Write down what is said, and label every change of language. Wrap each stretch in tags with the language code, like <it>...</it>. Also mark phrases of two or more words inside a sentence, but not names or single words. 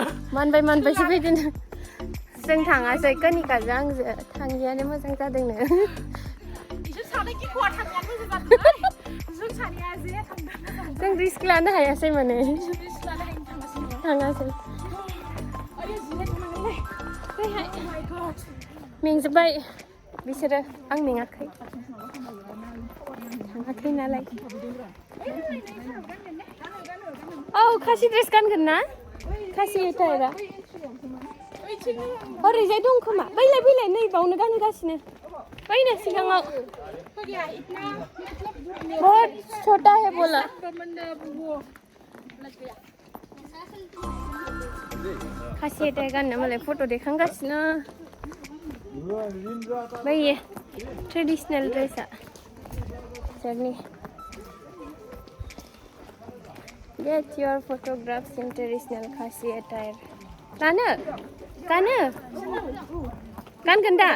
<brx>मानबायसो फैदों जों थाङासै कनिकाजों आंजों थाङियानो मोजां जादोंनो बिसोर सानै गिख'आ थांनाया मोजां जादों. जों सानैया जे थांदों. जों रिस्क लानो हायासै माने रिस्क लानो हायिनि थांगासिनो. थाङासै आरे जिराय थांनांगौलै. फैहाय</brx> <en>Oh my god.</en> <brx>मेंजोब्बाय बिसोरो आं मेङाखै थाङाखै नालाय औ खासि ड्रेस गानगोन ना खासि टाइपआ ओरैजाय दं खोमा बैलाय नै बावनो गानगासिनो बैनो सिगाङाव</brx> <hi>बहुत छोटा है बोला</hi> <brx>खासि हाथाय गाननो मालाय फट' दैखांगासिनो बैयो ट्रेडिसनेल ड्रेसआ बिसोरनि</brx> <en>Get your photographs in traditional Khasi attire. Kana? Kana? Kan ganda?</en>